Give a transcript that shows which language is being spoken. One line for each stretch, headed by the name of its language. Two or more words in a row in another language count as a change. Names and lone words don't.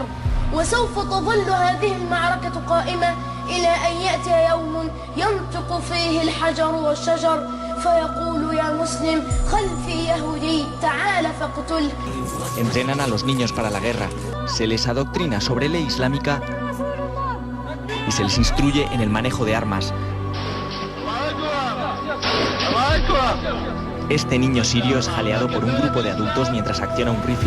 Arabic: وسوف تظل هذه المعركة قائمة إلى أن يأتي يوم ينطق فيه الحجر والشجر فيقول يا مسلم خلفي يهودي تعال فاقتل.
Spanish: Entrenan a los niños para la guerra, se les adoctrina sobre ley islámica y se les instruye en el manejo de armas. Este niño sirio es jaleado por un grupo de adultos mientras acciona un rifle.